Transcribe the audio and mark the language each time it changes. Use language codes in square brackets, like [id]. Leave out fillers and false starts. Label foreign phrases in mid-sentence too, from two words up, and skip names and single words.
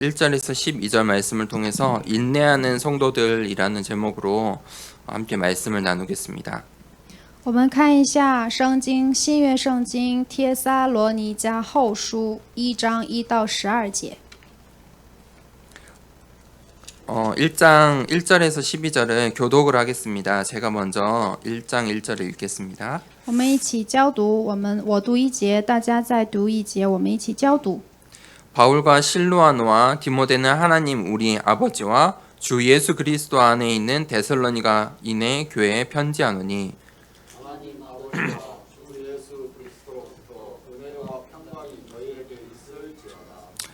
[ko] 1절에서 12절 말씀을 통해서 인내하는 성도들이라는 제목으로 함께 말씀을 나누겠습니다. [zh] 我们看一下圣经新约圣经帖撒罗尼迦后书1章1到12节。 [ko] 1장 1절에서 12절을 교독을 하겠습니다. 제가 먼저 1장 1절을 읽겠습니다. [zh] 我们一起交读，我读一节，大家再读一节，我们一起交读。 [ko] 바울과 실로아노와 디모데는 하나님 우리 아버지와 주 예수 그리스도 안에 있는 데살로니가인의 교회에 편지하노니 하나님 아버지와 주 예수 그리스도로부터 은혜와 평강이 너희에게 있을지어다.